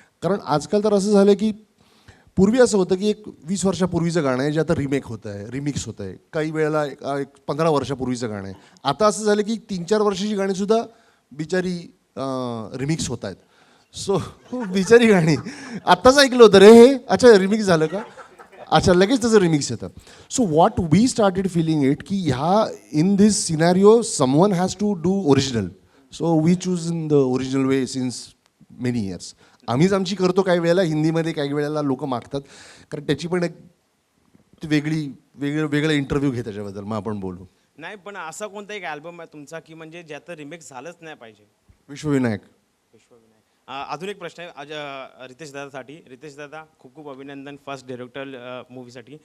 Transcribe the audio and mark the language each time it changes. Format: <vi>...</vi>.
<mr>कारण आजकाल तर असं झालं की पूर्वी असं होतं की एक 20 वर्षापूर्वीचं गाणं आहे जे आता रिमेक होतं आहे, रिमिक्स होतं आहे. काही वेळेला एक 15 वर्षापूर्वीचं गाणं आहे. आता असं झालं की 3-4 वर्षाची गाणीसुद्धा बिचारी रिमिक्स होत आहेत. सो बिचारी गाणी आत्ताच ऐकलं होतं रे हे, अच्छा रिमिक्स झालं का, अच्छा लगेच त्याचं रिमिक्स येतं.</mr> <en>so what we started feeling it</en> <mr>की ह्या</mr> <en>In this scenario someone has to do original. So we choose in the original way since many years.</en> <mr>आम्हीच आमची करतो काही वेळेला हिंदीमध्ये, काही वेळेला लोक मागतात, कारण त्याची पण एक वेगळं इंटरव्ह्यू घे त्याच्याबद्दल, मग आपण बोलू. नाही, पण असा कोणता एक अल्बम आहे तुमचा की म्हणजे ज्याचं रिमेक झालंच नाही पाहिजे? विश्वविनायक. अजून एक प्रश्न आहे रितेश दादासाठी. रितेश दादा, खूप खूप अभिनंदन फर्स्ट डायरेक्टर मूवीसाठी.</mr>